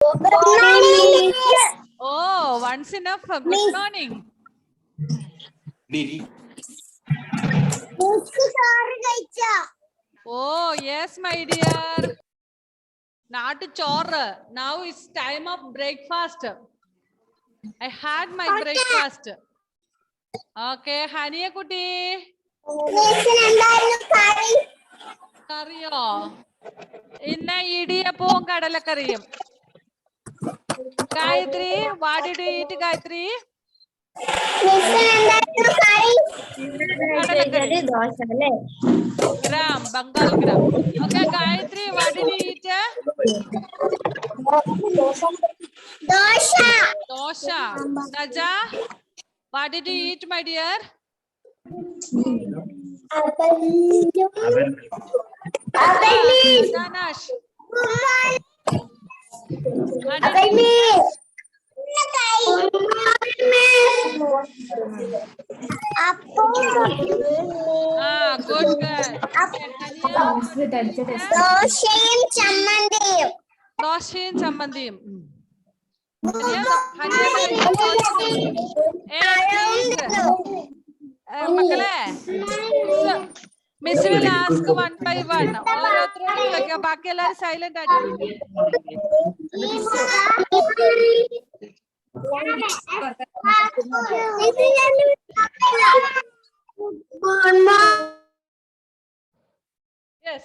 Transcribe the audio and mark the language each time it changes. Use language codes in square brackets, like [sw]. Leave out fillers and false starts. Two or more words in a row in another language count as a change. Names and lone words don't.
[en] Oh, once enough. Good morning. Oh, yes, my dear. Not chore. Now it's time of breakfast. I had my breakfast. Okay, Hania Kuti. [ml] Curryo. ഇന്ന് ഇടിയപ്പം കടലക്കറിയും. [en] Gayatri, what did you eat, Gayatri? Gram, Bengal gram. Okay, Gayatri, what did you eat? [ml] Dosha. [en] Naja, what did you eat, my dear? Janash. Good girl. [ml] ദോശയും ചമ്മന്തിയും. ദോശയും ചമ്മന്തിയും. [en] Miss will ask one by one. [ml] ബാക്കി എല്ലാരും silent ആയിട്ട്. [en] Yes.